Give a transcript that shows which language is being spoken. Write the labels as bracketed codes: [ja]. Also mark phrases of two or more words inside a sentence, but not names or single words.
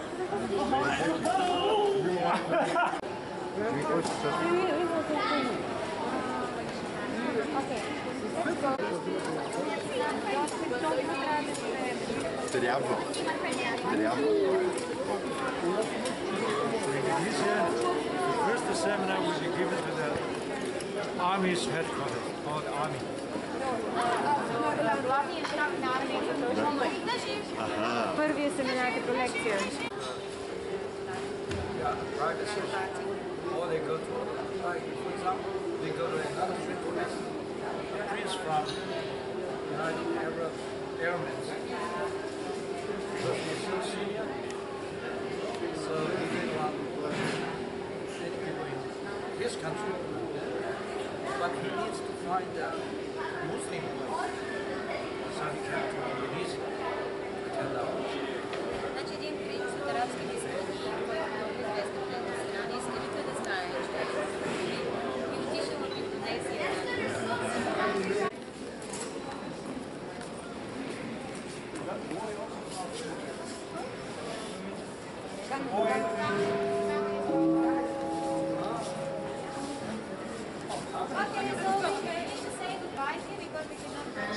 [en] Okay. Let's go. [bg] Трябва. [en] First the seminar will be given to the army's headquarters or the army. [bg] Главният щаб на армията точно първия семинар като лекция. [en] Yeah, private session. Or they go to, like, for example, they go to another central lesson. A prince from United Arab Emirates. So he didn't want to work in his country, but he needs to find a Muslim place. So he came to Indonesia. And, [bg] Значи един принц от арабските страни, който много известен в тази страна, иска никой да знае, че е муслим и отишъл в Индонезия. [en] Okay, so we finish to say goodbye here because we cannot